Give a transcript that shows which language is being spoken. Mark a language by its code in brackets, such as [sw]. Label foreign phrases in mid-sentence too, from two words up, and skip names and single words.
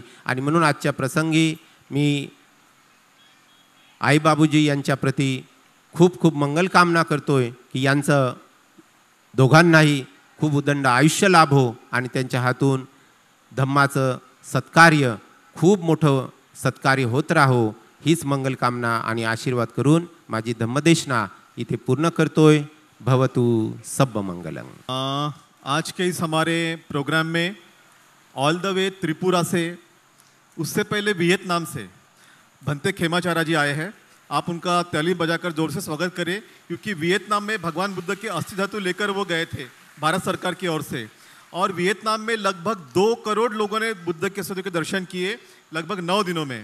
[mr] आणि म्हणून आजच्या प्रसंगी मी आई बाबूजी यांच्या प्रती खूप खूप मंगलकामना करतोय की यांचं दोघांनाही खूप उदंड आयुष्य लाभो आणि त्यांच्या हातून धम्माचं सत्कार्य खूप मोठं सत्कार्य होत राहो, हीच मंगलकामना आणि आशीर्वाद करून माझी धम्मदेशना इथे पूर्ण करतोय. [pi] भवतु सब मंगलम. [hi] आज के इस हमारे प्रोग्राम में [en] all the way [hi] त्रिपुरा से, उससे पहले वियतनाम से भंते खेमाचारा जी आए हैं. आप उनका ताली बजाकर जोर से स्वागत करें, क्योंकि वियतनाम में भगवान बुद्ध के अस्थि धातु लेकर वो गए थे भारत सरकार की ओर से, और वियतनाम में लगभग 2 करोड़ लोगों ने बुद्ध के अस्थि के दर्शन किए लगभग 9 दिनों में.